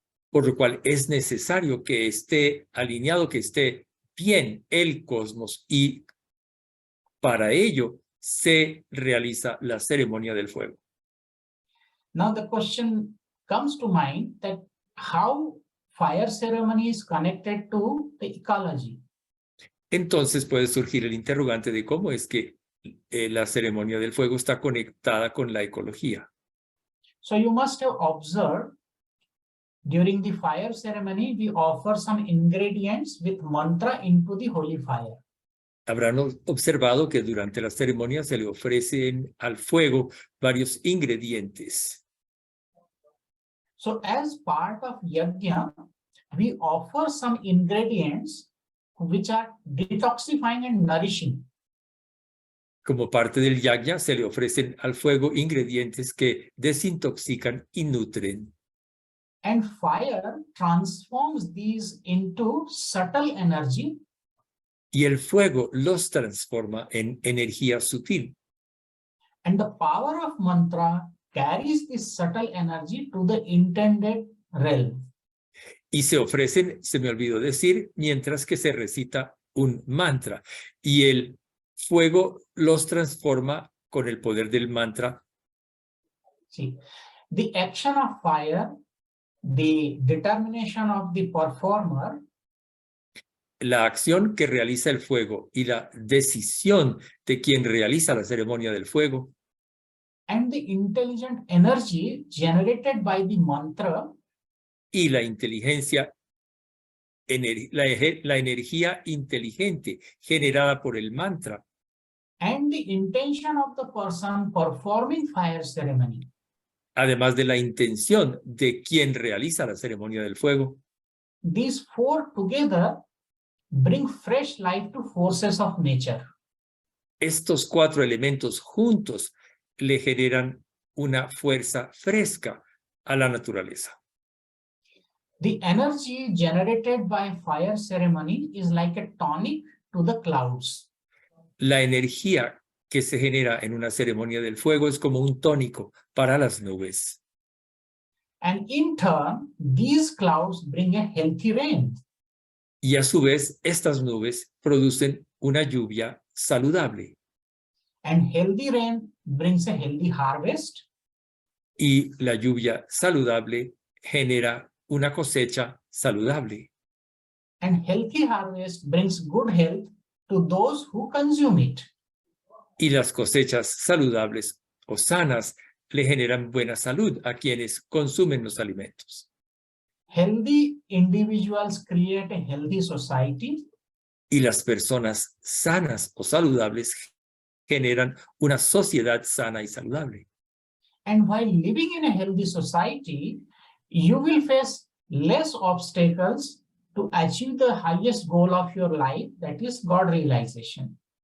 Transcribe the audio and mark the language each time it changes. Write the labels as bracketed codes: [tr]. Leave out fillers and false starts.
[es] Por lo cual es necesario que esté alineado, que esté bien el cosmos, y para ello se realiza la ceremonia del fuego. [en] Now the question comes to mind that how fire ceremony is connected to the ecology. [es] Entonces puede surgir el interrogante de cómo es que la ceremonia del fuego está conectada con la ecología. [en] So you must have observed during the fire ceremony, we offer some ingredients with mantra into the holy fire. [es] Habrán observado que durante la ceremonia se le ofrecen al fuego varios ingredientes. [en] So as part of yajna, we offer some ingredients which are detoxifying and nourishing. [es] Como parte del yajna se le ofrecen al fuego ingredientes que desintoxican y nutren. [en] And fire transforms these into subtle energy. [es] Y el fuego los transforma en energía sutil. [en] And the power of mantra carries this subtle energy to the intended realm. [es] Y se ofrecen, se me olvidó decir, mientras que se recita un mantra. Y el fuego los transforma con el poder del mantra. [en] See, the action of fire, the determination of the performer, [es] La acción que realiza el fuego y la decisión de quien realiza la ceremonia del fuego [en] and the intelligent energy generated by the mantra [es] y la inteligencia, la energía inteligente generada por el mantra [en] and the intention of the person performing fire ceremony. [es] además de la intención de quien realiza la ceremonia del fuego. [en] These four together bring fresh life to forces of nature. [es] Estos cuatro elementos juntos le generan una fuerza fresca a la naturaleza. [en] The energy generated by fire ceremony is like a tonic to the clouds. [es] La energía que se genera en una ceremonia del fuego es como un tónico para las nubes. [en] And in turn, these clouds bring a healthy rain. [es] Y a su vez, estas nubes producen una lluvia saludable. [en] And healthy rain brings a healthy harvest. [es] Y la lluvia saludable genera una cosecha saludable. [en] And healthy harvest brings good health to those who consume it. [es] Y las cosechas saludables o sanas le generan buena salud a quienes consumen los alimentos. [en] Healthy individuals create a healthy society. [es] Y las personas sanas o saludables generan una sociedad sana y saludable. [en] And while living in a healthy society, you will face less obstacles to achieve the highest goal of your life, that is God realization.